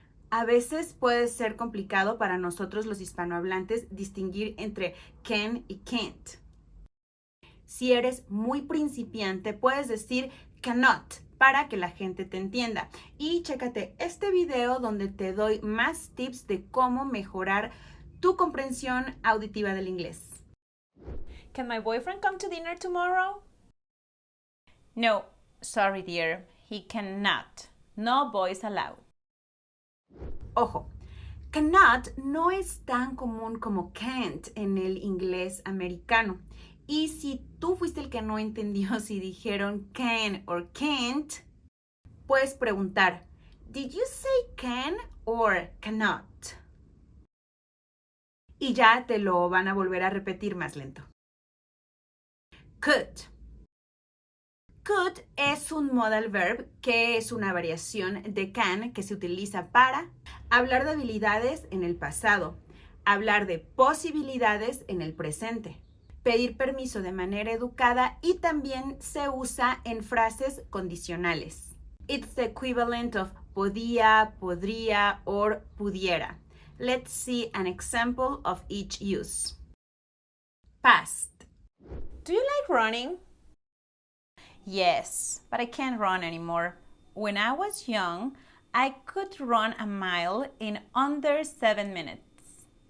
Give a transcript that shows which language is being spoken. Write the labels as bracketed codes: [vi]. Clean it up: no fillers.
[es] A veces puede ser complicado para nosotros los hispanohablantes distinguir entre can y can't. Si eres muy principiante, puedes decir cannot para que la gente te entienda. Y chécate este video donde te doy más tips de cómo mejorar tu comprensión auditiva del inglés. [en] Can my boyfriend come to dinner tomorrow? No, sorry dear, he cannot. No boys allowed. [es] Ojo, cannot no es tan común como can't en el inglés americano. Y si tú fuiste el que no entendió si dijeron can or can't, puedes preguntar, [en] ¿Did you say can or cannot? [es] Y ya te lo van a volver a repetir más lento. Could. Could es un modal verb que es una variación de can que se utiliza para hablar de habilidades en el pasado, hablar de posibilidades en el presente, pedir permiso de manera educada y también se usa en frases condicionales. [en] It's the equivalent of podía, podría, or pudiera. Let's see an example of each use. Past. Do you like running? Yes, but I can't run anymore. When I was young, I could run a mile in under 7 minutes.